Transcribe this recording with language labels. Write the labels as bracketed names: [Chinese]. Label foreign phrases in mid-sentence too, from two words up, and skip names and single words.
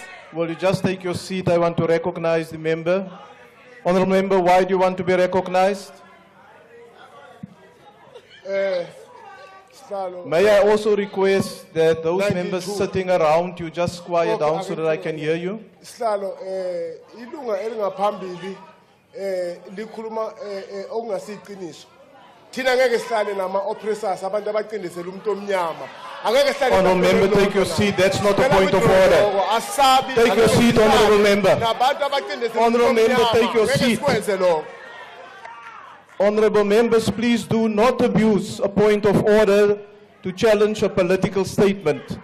[English] Will you just take your seat? I want to recognize the member. Honorable member, why do you want to be recognized? May I also request that those members sitting around you just quiet down so that I can hear you? [Zulu] Sihlalo ilunga elingaphambili likhuluma okungasiqiniso. Thina ngeke sihlale nama oppressors abantu abaqindisela umuntu omnyama. Angeke sihlale. [English] Honorable member, take your seat. That's not a point of order. Take your seat, honorable member. Honorable member, take your seat. Honorable members, please do not abuse a point of order to challenge a political statement.